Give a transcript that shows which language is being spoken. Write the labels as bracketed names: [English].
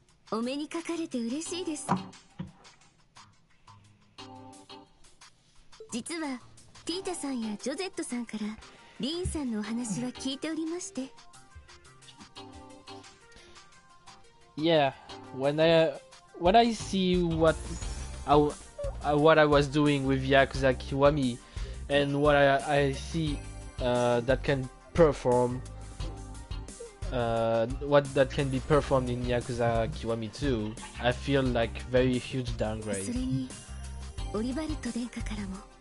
[Japanese] お目にかかれて嬉しいです。実はティータさんやジョゼットさんからリーンさんのお話は聞いておりまして。 [English] Yeah, when I see what I was doing with Yakuza Kiwami and what I see that can perform what that can be performed in Yakuza Kiwami 2, I feel like very huge downgrade. [Japanese] それにオリバルト殿下からも。